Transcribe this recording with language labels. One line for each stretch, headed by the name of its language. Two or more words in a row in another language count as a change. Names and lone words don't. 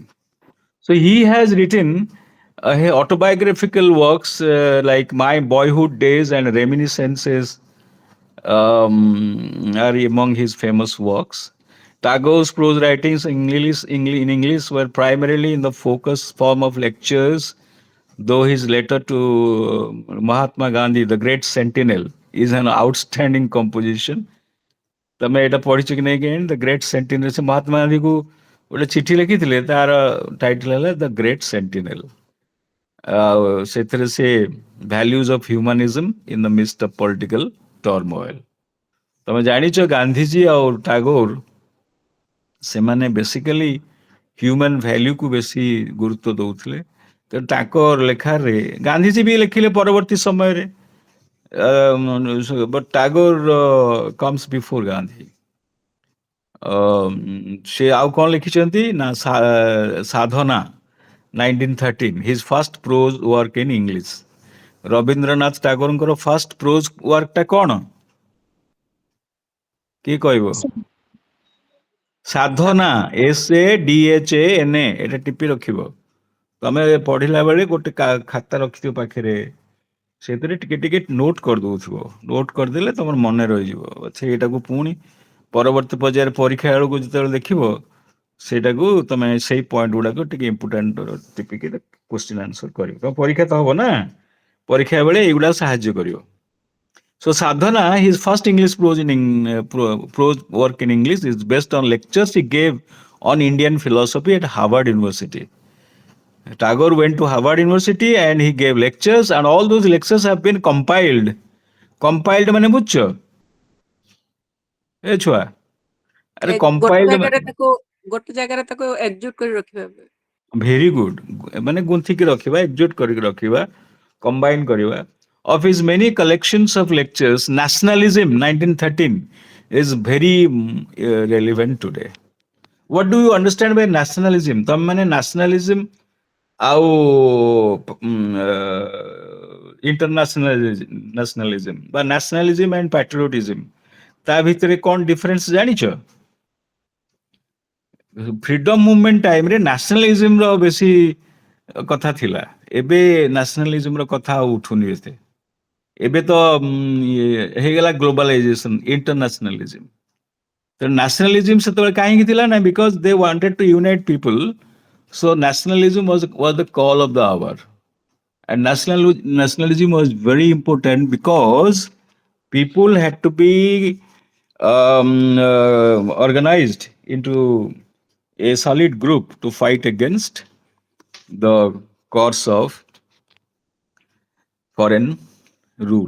English: So he has written autobiographical works like My Boyhood Days and Reminiscences are among his famous works. Tagore's prose writings in English were primarily in the focus form of lectures, though his letter to Mahatma Gandhi, the Great Sentinel, is an outstanding composition.
Odia: ତମେ ଏଇଟା ପଢିଛ କି ନାଇଁ କେଜାଣି? ଦ ଗ୍ରେଟ୍ ସେଣ୍ଟିନେଲ। ସେ ମହାତ୍ମା ଗାନ୍ଧୀକୁ ଗୋଟେ ଚିଠି ଲେଖିଥିଲେ, ତାର ଟାଇଟଲ ହେଲା ଦ ଗ୍ରେଟ୍ ସେଣ୍ଟିନେଲ। ଆଉ ସେଥିରେ ସେ
English: values of humanism in the midst of political turmoil.
Odia: ତମେ ଜାଣିଛ ଗାନ୍ଧିଜୀ ଆଉ ଟାଗୋର ସେମାନେ ବେସିକାଲି
English: human valueku
Odia: ବେଶୀ ଗୁରୁତ୍ୱ ଦଉଥିଲେ। ତେଣୁ ତାଙ୍କ ଲେଖାରେ ଗାନ୍ଧିଜୀ ବି ଲେଖିଲେ ପରବର୍ତ୍ତୀ ସମୟରେ,
English: but Tagore comes before Gandhi.
Odia: ସେ ଆଉ କଣ ଲେଖିଛନ୍ତି ନା ସାଧନା 1913,
English: his first prose work in English.
Odia: ରବୀନ୍ଦ୍ରନାଥ ଟାଗୋରଙ୍କର
English: first prose workta
Odia: କଣ? କିଏ କହିବ? ସାଧନା, SADHANA, ଏଟା ଟିପି ରଖିବ। ତମେ ପଢିଲା ବେଳେ ଗୋଟେ ଖାତା ରଖିଥିବ ପାଖରେ, ସେଥିରେ ଟିକେ ଟିକେ ନୋଟ୍ କରିଦଉଥିବ। ନୋଟ୍ କରିଦେଲେ ତମର ମନେ ରହିଯିବ। ସେଇଟାକୁ ପୁଣି ପରବର୍ତ୍ତୀ ପର୍ଯ୍ୟାୟରେ ପରୀକ୍ଷା ବେଳକୁ ଯେତେବେଳେ ଦେଖିବ, ସେଇଟାକୁ ତମେ ସେଇ ପଏଣ୍ଟ ଗୁଡାକ ଟିକେ ଇମ୍ପୋର୍ଟାଣ୍ଟ ଟିପିକି
English: question answer
Odia: କରିବ। ତମ ପରୀକ୍ଷା ତ ହବ ନା, ପରୀକ୍ଷା ବେଳେ ଏଇଗୁଡା ସାହାଯ୍ୟ କରିବ।
English: So Sadhana, his first English prose work in English is based on lectures he gave on Indian philosophy at Harvard University. Tagore went to Harvard University and he gave lectures, and all those lectures have been compiled.
Odia: Compiled ମାନେ ବୁଝଛ? ଏ ଛୁଆ, ଆରେ ଗୋଟେ compiled ଜାଗାରେ ତାକୁ ଏକଜୁଟ କରି ରଖିବା।
English: very good.
Odia: ମାନେ ଗୁନ୍ଥିକି ରଖିବା, ଏକଜୁଟ କରିକି ରଖିବା, combine କରିବା.
English: Of his many collections of lectures, nationalism 1913 is very relevant today. What do you understand by nationalism?
Odia: ତମେ ମାନେ nationalism ଆଉ internationalism ବା
English: nationalism and patriotism
Odia: ତା ଭିତରେ କଣ ଡିଫରେନ୍ସ ଜାଣିଛ?
English: freedom movement timere
Odia: ନ୍ୟାସନାଲିଜିମର ବେଶୀ କଥା ଥିଲା, ଏବେ ନ୍ୟାସନାଲିଜିମର କଥା ଆଉ ଉଠୁନି ଏତେ। ଏବେ ତ ହେଇଗଲା
English: globalization, internationalism.
Odia: ତ ନ୍ୟାସନାଲିଜିମ ସେତେବେଳେ କାହିଁକି ଥିଲା ନା,
English: because they wanted to unite people, so nationalism was the call of the hour. And nationalism was very important because people had to be organized into a solid group to fight against the course of foreign rule.